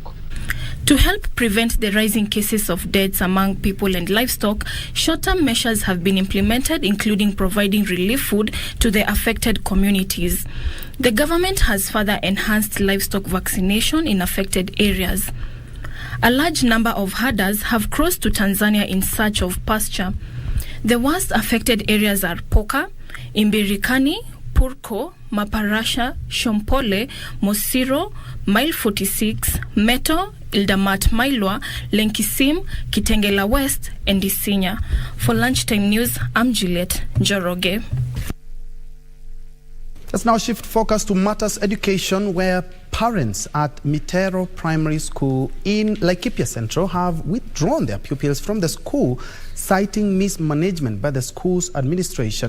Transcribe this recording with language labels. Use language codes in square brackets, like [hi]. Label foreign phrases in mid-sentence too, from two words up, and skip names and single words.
[en] To help prevent the rising cases of deaths among people and livestock, short-term measures have been implemented, including providing relief food to the affected communities. The government has further enhanced livestock vaccination in affected areas. A large number of herders have crossed to Tanzania in search of pasture. The worst affected areas are Poka, Imbirikani, Purko, Maparasha, Shompole, Mosiro, Mile 46, Meto, Ildamat Mailwa, Lenkisim, Kitengela West, and Isinya. For Lunchtime News, I'm Juliet Njoroge. Let's now shift focus to matters education, where parents at Mitero Primary School in Laikipia Central have withdrawn their pupils from the school, citing mismanagement by the school's administration.